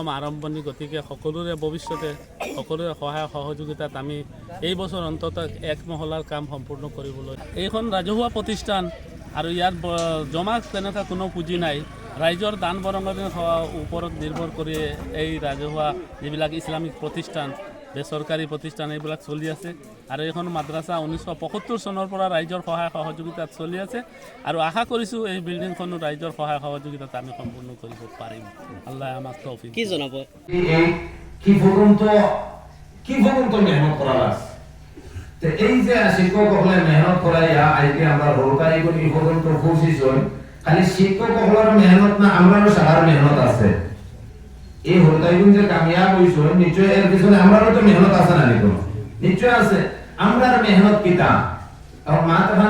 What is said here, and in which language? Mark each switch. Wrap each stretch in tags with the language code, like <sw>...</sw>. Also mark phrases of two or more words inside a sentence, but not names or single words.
<as>আৰম্ভণি গতিকে সকলোৰে ভৱিষ্যতে সকলোৰে সহায় সহযোগিতাত আমি এই বছৰ অন্ততঃ 1 মহলাৰ কাম সম্পূৰ্ণ কৰিবলৈ এইখন ৰাজহুৱা প্ৰতিষ্ঠান আৰু ইয়াত জমা তেনেকুৱা কোনো পুঁজি নাই ৰাইজৰ দান বৰঙণিৰ ওপৰত নিৰ্ভৰ কৰি এই ৰাজহুৱা যিবিলাক ইছলামিক প্ৰতিষ্ঠান বেচৰকাৰী প্ৰতিষ্ঠান এইবিলাক চলি আছে আৰু এইখন মাদ্ৰাসা 1975 চনৰ পৰা ৰাইজৰ সহায় সহযোগিতাত চলি আছে আৰু আশা কৰিছোঁ এই বিল্ডিংখনো ৰাইজৰ সহায় সহযোগিতাত আমি সম্পূৰ্ণ কৰিব পাৰিম। আল্লাহ আমাক তৌফিক কি জনাব</as> <syl>কি পর্যন্ত মেহনত করা আছে তো এই যে শিক্ষক হলে মেহনত করাইয়া আজকে আমরা রোকারি করি পর্যন্ত পৌঁছিছই খালি শিক্ষক হলার মেহনত না আমরারও সাহার মেহনত আছে এই হরতাইগুন যে কামিয়াব হইছো নিশ্চয় এর পিছনে আমরারও তো মেহনত আছে না নিকো নিশ্চয় আছে আমরার মেহনত কিতা আর মা তখন</syl>